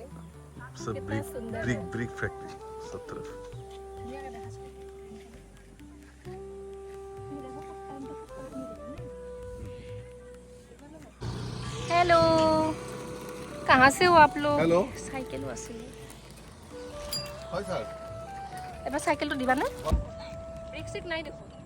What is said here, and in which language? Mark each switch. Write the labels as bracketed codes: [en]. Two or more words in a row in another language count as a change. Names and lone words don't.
[hi] सब [en] brick factory [hi] सब तरफ. हेलो, कहाँ से हो आप लोग? हेलो. [as] साइकिल আছে. [hi] हाय सर. [as] এবাৰ সাইকেলটো দিবা না? ব্ৰেক সিট নাই দেখো.